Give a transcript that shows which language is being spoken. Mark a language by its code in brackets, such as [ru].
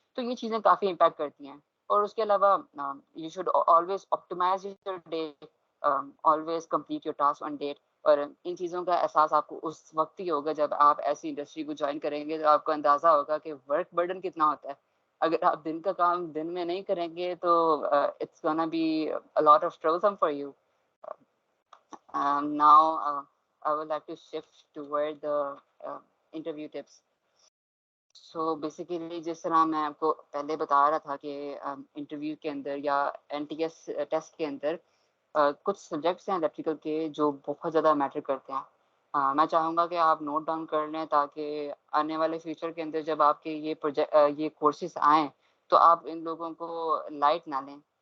[ur] تو یہ چیزیں کافی امپیکٹ کرتی ہیں. اور اس کے علاوہ you should always optimise your day, always complete your task on debt. اور ان چیزوں کا احساس آپ کو اس وقت ہی ہوگا جب آپ ایسی انڈسٹری کو جوائن کریں گے تو آپ کو اندازہ ہوگا کہ ورک برڈن کتنا ہوتا ہے. اگر آپ دن کا کام دن میں نہیں کریں گے تو it's gonna be a lot of troublesome for you. [en] Now I would like to shift toward the interview tips. [ur] So basically جس طرح میں آپ کو پہلے بتا رہا تھا کہ انٹرویو کے اندر یا این ٹی ایس ٹیسٹ کے اندر کچھ سبجیکٹس ہیں الیکٹریکل کے جو بہت زیادہ میٹر کرتے ہیں. میں چاہوں گا کہ آپ نوٹ ڈاؤن کر لیں تاکہ آنے والے فیوچر کے اندر جب آپ کے یہ کورسز آئیں تو آپ ان لوگوں کو لائٹ نہ لیں.